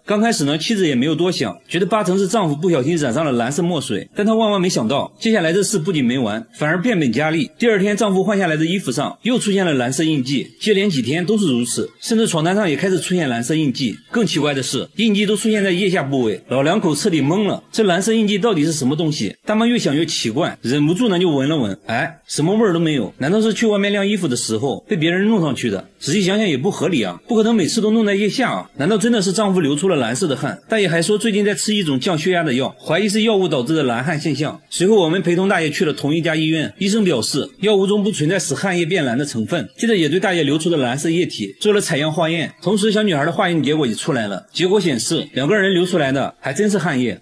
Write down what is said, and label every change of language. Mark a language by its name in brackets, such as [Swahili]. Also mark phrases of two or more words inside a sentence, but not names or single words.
[Chinese] 剛開始呢，妻子也沒有多想，覺得八成是丈夫不小心染上了藍色墨水，但她萬萬沒想到，接下來這事不僅沒完，反而變本加厲。第二天，丈夫換下來的衣服上又出現了藍色印記，接連幾天都是如此，甚至床單上也開始出現藍色印記。更奇怪的是，印記都出現在腋下部位，老兩口徹底懵了，這藍色印記到底是什麼東西？大媽越想越奇怪，忍不住呢就聞了聞，哎，什麼味兒都沒有，難道是去外面晾衣服的時候被別人弄上去的？仔細想想也不合理啊，不可能每次都弄在腋下啊，難道真的是丈夫流出了藍色的汗？大爺還說最近在吃一種降血壓的藥，懷疑是藥物導致的藍汗現象。隨後我們陪同大爺去了同一家醫院，醫生表示藥物中不存在使汗液變藍的成分，接着也對大爺流出的藍色液體做了采樣化驗，同时小女孩的化驗結果也出來了，結果顯示两個人流出來的還真是汗液。